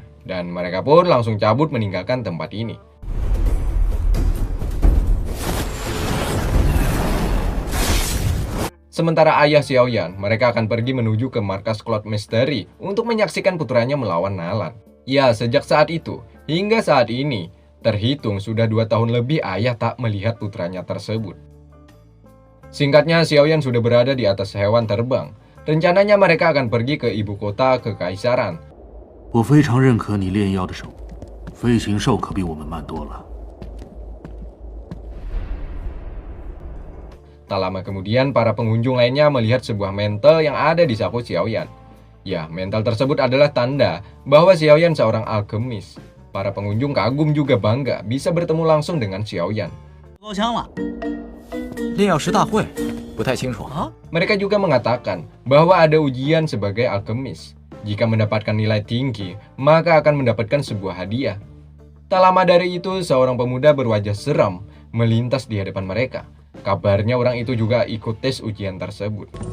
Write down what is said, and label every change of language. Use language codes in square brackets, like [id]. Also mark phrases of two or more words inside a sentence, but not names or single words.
[id] Dan mereka pun langsung cabut meninggalkan tempat ini. Sementara ayah Xiaoyan, mereka akan pergi menuju ke markas Cloud Mystery untuk menyaksikan putranya melawan Nalan. Ya, sejak saat itu hingga saat ini, terhitung sudah 2 tahun lebih ayah tak melihat putranya tersebut. Singkatnya, Xiaoyan sudah berada di atas hewan terbang. Rencananya mereka akan pergi ke ibu kota kekaisaran. [zh] 我非常认可你炼药的手，飞行兽可比我们慢多了。 [id] Tak lama kemudian, para pengunjung lainnya melihat sebuah mantel yang ada di saku Xiaoyan. Ya, mantel tersebut adalah tanda bahwa Xiaoyan seorang alkemis. Para pengunjung kagum juga bangga bisa bertemu langsung dengan Xiaoyan. [zh] 高枪了。炼药师大会，不太清楚。 [id] Mereka juga mengatakan bahwa ada ujian sebagai alkemis. Jika mendapatkan nilai tinggi, maka akan mendapatkan sebuah hadiah. Tak lama dari itu, seorang pemuda berwajah seram melintas di hadapan mereka. Kabarnya orang itu juga ikut tes ujian tersebut.